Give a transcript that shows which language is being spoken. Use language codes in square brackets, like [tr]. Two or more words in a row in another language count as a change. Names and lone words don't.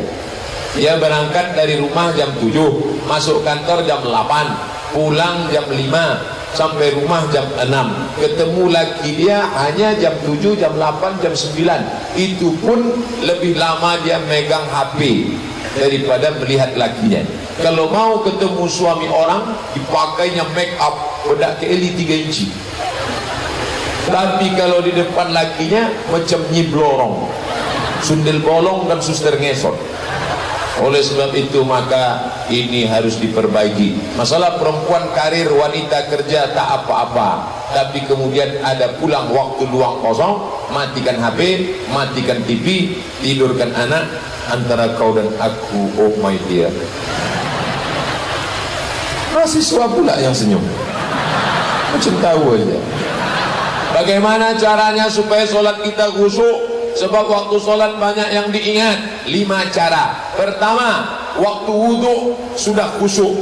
[id] Dia berangkat dari rumah jam 7, masuk kantor jam 8, pulang jam 5, sampai rumah jam 6. Ketemu laki dia hanya jam 7, jam 8, jam 9. Itu pun lebih lama dia megang HP daripada melihat lakinya. Kalau mau ketemu suami orang, dipakainya make up bedak keli 3 inci. Tapi kalau di depan lakinya macam nyiblorong, sundel bolong dan suster ngesot. Oleh sebab itu maka ini harus diperbaiki. Masalah perempuan karir, wanita kerja tak apa-apa, tapi kemudian ada pulang waktu luang kosong, matikan HP, matikan TV, tidurkan anak, antara kau dan aku, [en] oh my dear. [id] Mahasiswa pula yang senyum, macam tahu aja. Bagaimana caranya supaya sholat kita khusyuk? Sebab waktu sholat banyak yang diingat. 5 cara. Pertama, waktu wudhu sudah khusyuk.